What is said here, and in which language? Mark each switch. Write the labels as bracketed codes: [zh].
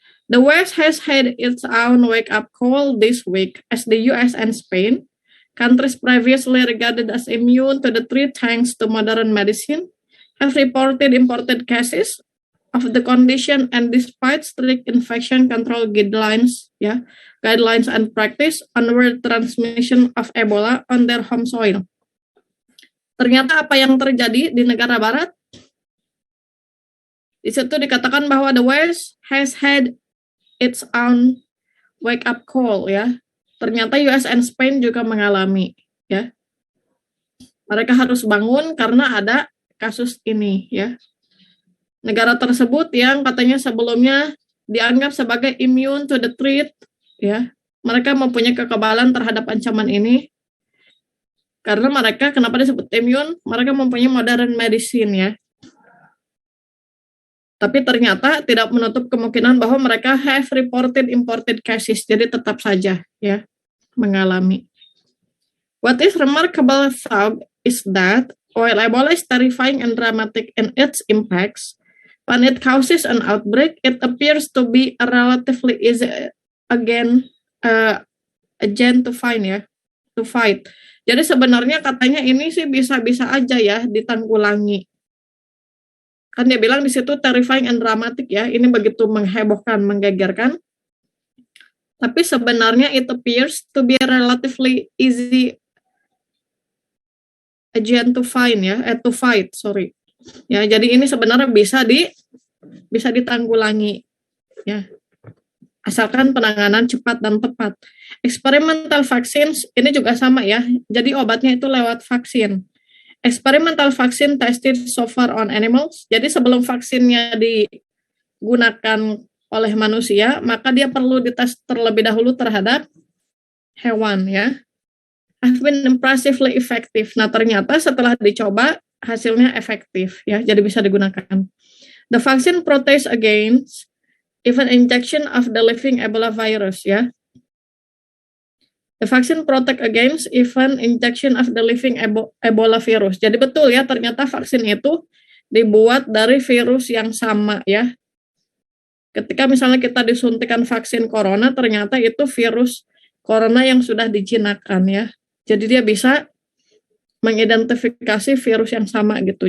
[en] The West has had its own wake-up call this week as the US and Spain, countries previously regarded as immune to the threat thanks to modern medicine, have reported imported cases of the condition, and despite strict infection control guidelines and practice, onward transmission of Ebola on their home soil. [id] Ternyata apa yang terjadi di negara barat? Di situ dikatakan bahwa [en] the West has had its own wake up call ya. [id] Ternyata [en] US and Spain [id] juga mengalami ya. Mereka harus bangun karena ada kasus ini ya. Negara tersebut yang katanya sebelumnya dianggap sebagai [en] immune to the threat [id] ya. Mereka mempunyai kekebalan terhadap ancaman ini. Karena mereka kenapa disebut immune? Mereka mempunyai [en] modern medicine [id] ya. Tapi ternyata tidak menutup kemungkinan bahwa mereka [en] have reported imported cases, [id] jadi tetap saja ya mengalami. [en] What is remarkable though is that while Ebola is terrifying and dramatic in its impacts, when it causes an outbreak, it appears to be a relatively easy agent to fight. [id] Jadi sebenarnya katanya ini sih bisa-bisa aja ya ditanggulangi. Kan dia bilang di situ [en] terrifying and dramatic [id] ya, ini begitu menghebohkan, menggegerkan. Tapi sebenarnya [en] it appears to be a relatively easy agent to fight. [id] Ya, jadi ini sebenarnya bisa ditanggulangi ya. Asalkan penanganan cepat dan tepat. [en] Experimental vaccines [id] ini juga sama ya. Jadi obatnya itu lewat vaksin. [en] Experimental vaccine tested so far on animals. [id] Jadi sebelum vaksinnya digunakan oleh manusia, maka dia perlu dites terlebih dahulu terhadap hewan ya. [en] Have been impressively effective. [id] Nah ternyata setelah dicoba hasilnya efektif ya, jadi bisa digunakan. [en] The vaccine protects against even injection of the living Ebola virus ya. The vaccine protect against even injection of the living Ebola virus. [id] Jadi betul ya, ternyata vaksin itu dibuat dari virus yang sama ya. Ketika misalnya kita disuntikan vaksin corona, ternyata itu virus corona yang sudah dijinakan ya. Jadi dia bisa mengidentifikasi virus yang sama gitu.